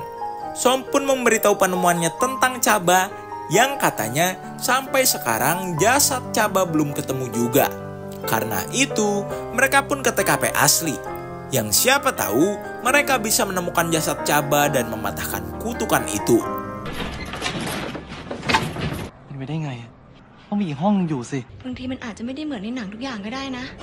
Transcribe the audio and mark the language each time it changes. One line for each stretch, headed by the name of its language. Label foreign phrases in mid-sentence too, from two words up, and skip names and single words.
Indonesian: Som pun memberitahu penemuannya tentang Chaba yang katanya sampai sekarang jasad Chaba belum ketemu juga. Karena itu, mereka pun ke TKP asli. Yang siapa tahu mereka bisa menemukan jasad Chaba dan mematahkan kutukan itu.
Thai: ไปได้ไงต้องมีอีกห้องอยู่สิ บางทีมันอาจจะไม่ได้เหมือนในหนังทุกอย่างก็ได้นะ